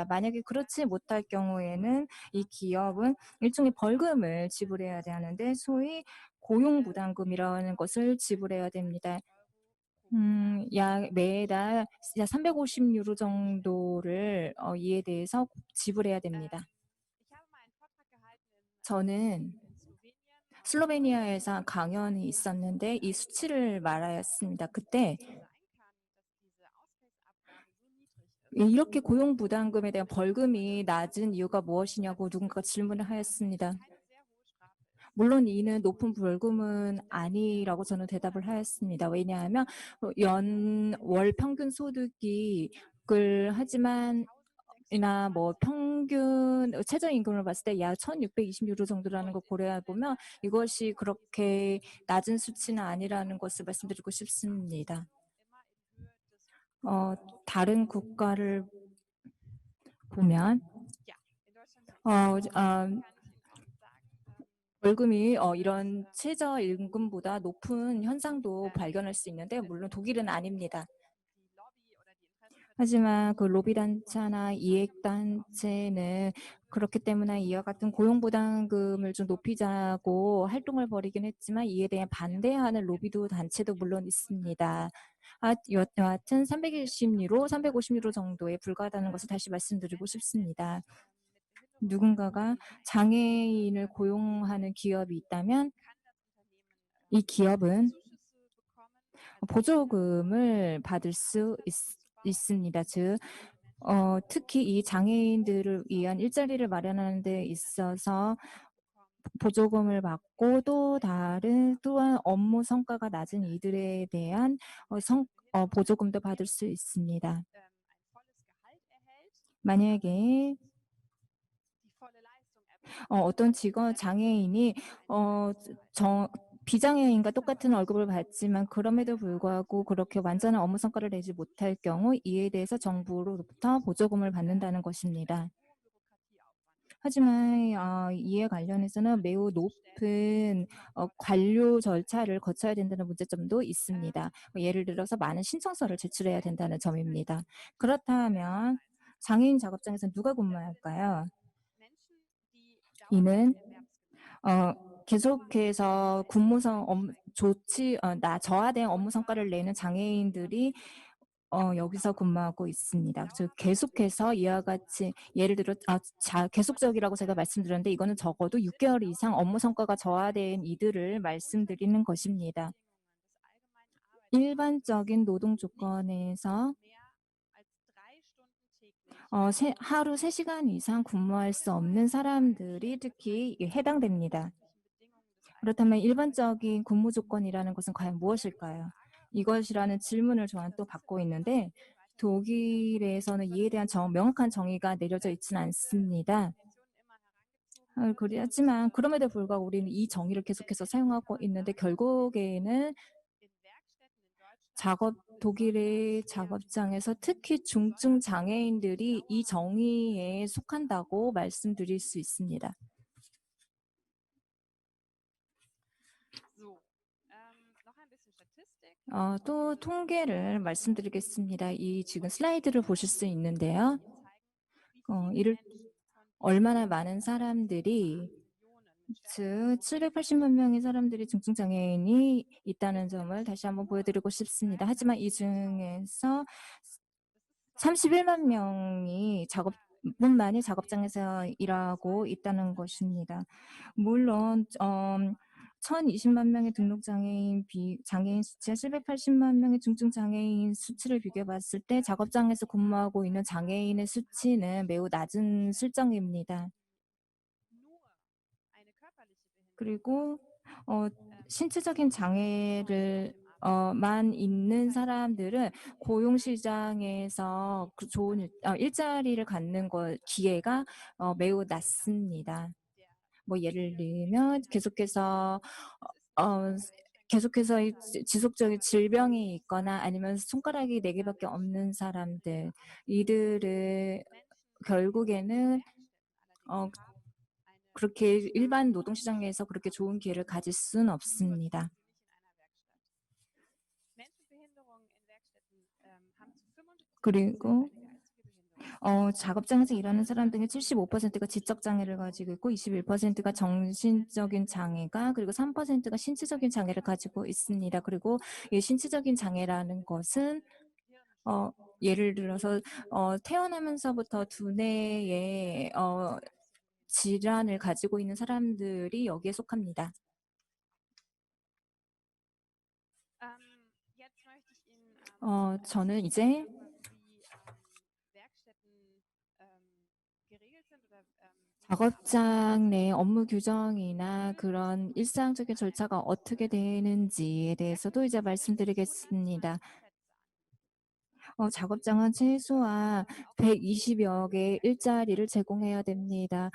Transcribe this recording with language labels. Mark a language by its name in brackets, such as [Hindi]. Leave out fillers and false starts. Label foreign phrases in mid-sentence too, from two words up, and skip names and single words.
[Korean] 만약에 그렇지 못할 경우에는 이 기업은 일종의 벌금을 지불해야 하는데 소위 고용부담금이라는 것을 지불해야 됩니다. 약 매달 약 350 유로 정도를 이에 대해서 지불해야 됩니다. [German] Ich habe mal einen Vortrag gehalten [Korean] 저는 [German] in Slowenien und [Korean] 슬로베니아에서 강연이 있었는데 이 수치를 말하였습니다. 그때 [German] es sein kann, dass diese Ausgleichsabgabe so niedrig ist, [Korean] 이렇게 고용 부담금에 대한 벌금이 낮은 이유가 무엇이냐고 누군가가 질문을 하였습니다. [German] keine sehr hohe Strafe ist. [Korean] 물론 이는 높은 벌금은 아니라고 저는 대답을 하였습니다. 왜냐하면 월 평균 소득이 하지만 1620 이나 뭐 평균 최저임금을 봤을 때 약 1,620 유로 정도라는 걸 고려해 보면 이것이 그렇게 낮은 수치는 아니라는 것을 말씀드리고 싶습니다. [German] immer in Höhe des [Korean] 다른 국가를 보면 [German] ja, in Deutschland sieht 어, es so aus. 어, Kann ich Ihnen auch sagen, [Korean] 월급이 이런 최저임금보다 높은 현상도 발견할 수 있는데 물론 독일은 아닙니다. [German] die Lobby oder die Interessenvertreter [Korean] 하지만 그 로비단체나 이익단체는 그렇기 때문에 이와 같은 고용부담금을 좀 높이자고 활동을 벌이긴 했지만 이에 대해 반대하는 로비도 단체도 물론 있습니다. 여하튼 320유로, 350유로 정도에 불과하다는 것을 다시 말씀드리고 싶습니다. [German] mit Behinderung [Korean] 누군가가 장애인을 고용하는 기업이 있다면 [German] kann das Unternehmen [Korean] 이 기업은 [German] Zuschüsse bekommen, also [Korean] 보조금을 받을 수 있습니다. 즉, 특히 이 장애인들을 위한 일자리를 마련하는 데 있어서 보조금을 받고 또한 업무 성과가 낮은 이들에 대한 보조금도 받을 수 있습니다. [German] ein volles Gehalt erhält, [Korean] 만약에 [German] die volle Leistung erbringt. [Korean] 어떤 장애인이 비장애인과 똑같은 월급을 받지만 그럼에도 불구하고 그렇게 완전한 업무 성과를 내지 못할 경우 이에 대해서 정부로부터 보조금을 받는다는 것입니다. [German] Hohen Bürokratieaufwand. [Korean] 하지만 이에 관련해서는 매우 높은 관료 절차를 거쳐야 된다는 문제점도 있습니다. 예를 들어서 많은 신청서를 제출해야 된다는 점입니다. 그렇다면 장애인 작업장에서 누가 근무할까요? [German] Menschen, die [Korean] 이는 [German] dauerhaft erwerbsgemäß [Korean] 계속해서 저하된 업무 성과를 내는 장애인들이 여기서 근무하고 있습니다. 즉 계속해서 이와 같이 예를 들어 계속적이라고 제가 말씀드렸는데 이거는 적어도 6개월 이상 업무 성과가 저하된 이들을 말씀드리는 것입니다. [German] Bedingungen des allgemeinen Arbeitsmarkts [Korean] 일반적인 노동 조건에서 [German] mehr als 3 Stunden täglich [Korean] 하루 3시간 이상 근무할 수 없는 사람들이 특히 해당됩니다. [German] Bedingungen des [Korean] 그렇다면 일반적인 근무 조건이라는 것은 과연 무엇일까요? 이것이라는 질문을 저는 또 받고 있는데 독일에서는 이에 대한 명확한 정의가 내려져 있지는 않습니다. [German] Konventionen immer herangezogen [Korean] 그렇지만 그럼에도 불구하고 우리는 이 정의를 계속해서 사용하고 있는데 결국에는 [German] in Werkstätten in Deutschland [Korean] 독일의 작업장에서 특히 중증 장애인들이 이 정의에 속한다고 말씀드릴 수 있습니다. [German] so. Noch ein bisschen Statistik. [Korean] 또 통계를 말씀드리겠습니다. 이 지금 슬라이드를 보실 수 있는데요. [German] Zeigen, wie viele [Korean] 이를 [German] Menschen von [Korean] 얼마나 많은 사람들이 즉 780만 명의 사람들이 중증 장애인이 있다는 점을 다시 한번 보여드리고 싶습니다. 하지만 이 중에서 31만 명이 뿐만이 작업장에서 일하고 있다는 것입니다. 물론 1,020만 명의 등록 장애인 수치와 780만 명의 중증 장애인 수치를 비교해 봤을 때 작업장에서 근무하고 있는 장애인의 수치는 매우 낮은 실정입니다. [German] nur eine körperliche Behinderung [Korean] 그리고 신체적인 장애를 만 있는 사람들은 고용 시장에서 좋은 일자리를 갖는 기회가 매우 낮습니다. 뭐 예를 들면 계속해서 지속적인 질병이 있거나 아니면 손가락이 4개밖에 없는 사람들, 이들을 결국에는 그렇게 일반 노동시장에서 그렇게 좋은 기회를 가질 수는 없습니다. [German] Menschen mit Behinderungen in Werkstätten haben zu 75% [Korean] 그리고 [German] eine geistige Behinderung. [Korean] 작업장에서 일하는 사람 중에 75%가 지적 장애를 가지고 있고 21%가 정신적인 장애가 그리고 3%가 신체적인 장애를 가지고 있습니다. 그리고 이 신체적인 장애라는 것은 예를 들어서 태어나면서부터 두뇌에 질환을 가지고 있는 사람들이 여기에 속합니다. [German] Jetzt möchte ich Ihnen [Korean] 저는 이제 [German] erzählen, wie Werkstätten geregelt sind oder wie die [Korean] 작업장 내 업무 규정이나 그런 일상적인 절차가 어떻게 되는지에 대해서도 이제 말씀드리겠습니다. 작업장은 최소한 120여 개의 일자리를 제공해야 됩니다.